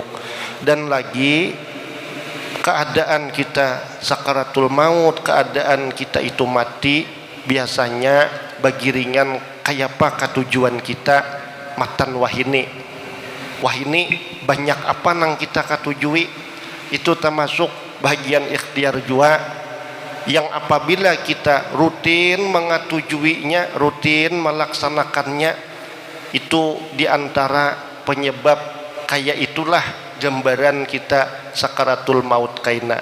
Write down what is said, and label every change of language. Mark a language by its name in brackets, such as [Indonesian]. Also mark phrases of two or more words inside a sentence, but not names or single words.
[Banjar] Dan lagi keadaan kita sakaratul maut, keadaan kita itu mati, biasanya bagi ringan kayapa katujuan kita matan wahini banyak apa nang kita katujui. [Indonesian] Itu termasuk bagian ikhtiar jua yang apabila kita rutin mengatujuinya, rutin melaksanakannya, itu diantara penyebab kayak itulah gambaran kita sakaratul maut kaina.